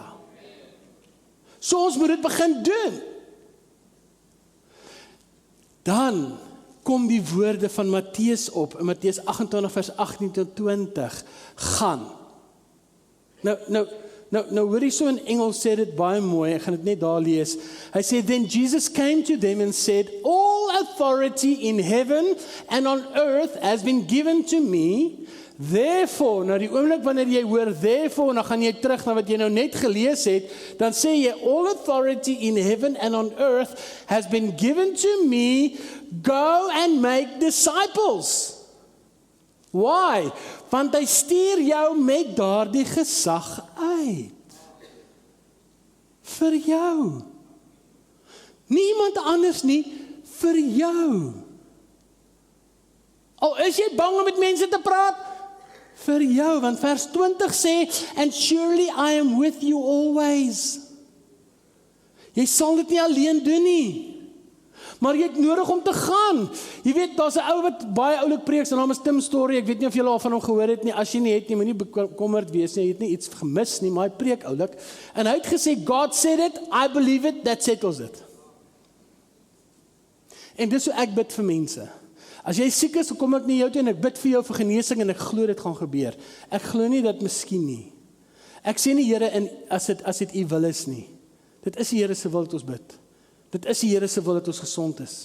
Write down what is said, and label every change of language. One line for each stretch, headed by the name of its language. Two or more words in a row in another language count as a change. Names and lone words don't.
Afrikaans: So ons moet dit begin doen. Dan kom die woorde van Matteus op, in Matteus 28 vers 18 tot 20, gaan. Nou hoor jy so in Engels sê dit baie mooi, ek gaan dit net daar lees. Hy sê,
English: then Jesus came to them and said, all authority in heaven and on earth has been given to me. Therefore,
Afrikaans: nou die oomblik wanneer jy hoor therefore, dan gaan jy terug na wat jy nou net gelees het, dan sê jy,
English: all authority in heaven and on earth has been given to me, go and make disciples. Why?
Afrikaans: Want hy stuur jou met daardie gesag uit. Vir jou. Niemand anders nie, vir jou. Al is jy bang om met mense te praat, vir jou, want vers 20 sê,
English: and surely I am with you always.
Afrikaans: Jy sal dit nie alleen doen nie, maar jy het nodig om te gaan. Jy weet, daar's 'n ou wat baie oulik preek, sy naam is Tim Story, ek weet nie of julle al van hom gehoor het nie, as jy nie het nie, moenie bekommerd wees nie, jy het nie iets gemis nie, maar hy preek oulik, en hy het gesê,
English: God said it, I believe it, that settles it.
Afrikaans: En dis hoe ek bid vir mense. As jy siek is, dan kom ek na jou toe en ek bid vir jou vir genesing en ek glo dit gaan gebeur. Ek glo nie dat miskien nie. Ek sê nie Here in as dit u wil is nie. Dit is die Here se wil dat ons bid. Dit is die Here se wil dat ons gesond is.